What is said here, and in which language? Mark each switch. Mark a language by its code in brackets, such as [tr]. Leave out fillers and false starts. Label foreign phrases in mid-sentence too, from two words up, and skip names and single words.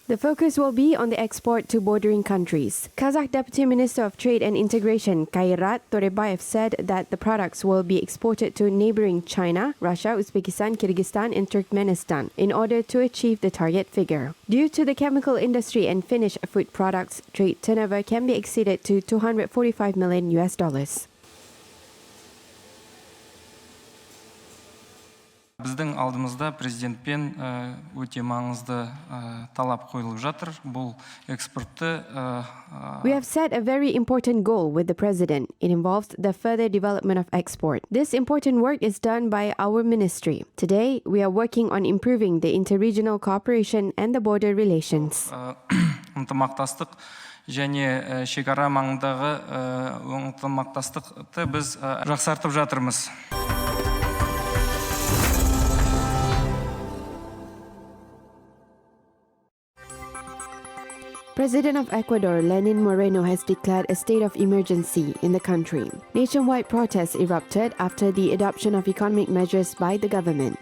[en] The focus will be on the export to bordering countries. Kazakh Deputy Minister of Trade and Integration Kairat Torebayev said that the products will be exported to neighboring China, Russia, Uzbekistan, Kyrgyzstan and Turkmenistan in order to achieve the target figure. Due to the chemical industry and finished food products, trade turnover can be exceeded to $245 million. [kk] Біздің алдымызда президентпен өте маңызды талап қойылып жатыр. Бұл экспортты [en] We have set a very important goal with the president. It involves the further development of export. This important work is done by our ministry. Today, we are working on improving the interregional cooperation and the border relations. [kk] ынтымақтастық және шекара маңындағы ынтымақтастықты біз жақсартып жатырмыз. [en] President of Ecuador, Lenin Moreno, has declared a state of emergency in the country. Nationwide protests erupted after the adoption of economic measures by the government.